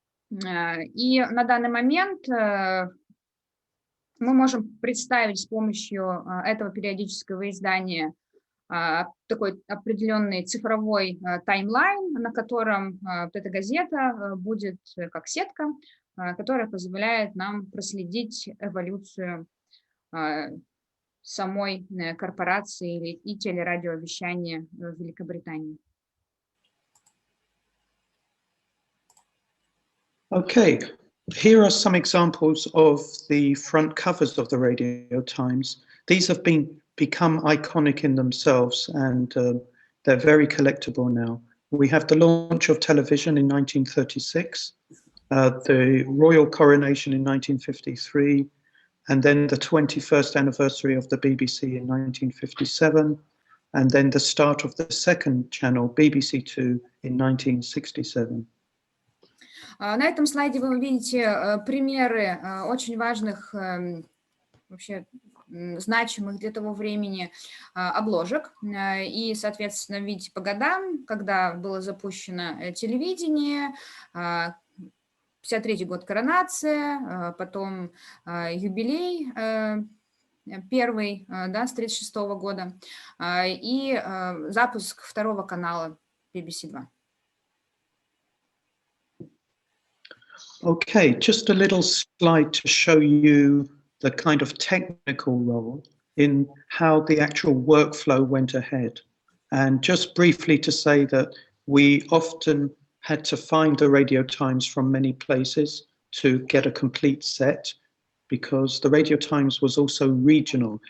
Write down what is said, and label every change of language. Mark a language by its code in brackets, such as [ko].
[ru] И на данный момент мы можем представить с помощью этого периодического издания такой определенный цифровой таймлайн, на котором вот эта газета будет как сетка, которая позволяет нам проследить эволюцию самой корпорации и телерадиовещания в Великобритании. [en] Okay, here are some examples of the front covers of the Radio Times. These have become iconic in themselves, and they're very collectible now. We have the launch of television in 1936, the royal coronation in 1953, and then the 21st anniversary of the BBC in 1957, and then the start of the second channel, BBC Two, in 1967. [ru] На этом слайде вы видите примеры очень важных, вообще значимых для того времени обложек. И, соответственно, видите по годам, когда было запущено телевидение, 53-й год коронация, потом юбилей первый, да, с 36-го года, и запуск второго канала BBC 2. [en] Okay, just a little slide to show you the kind of technical role in how the actual workflow went ahead. And just briefly to say that we often had to find the Radio Times from many places to get a complete set, because the Radio Times was also regional.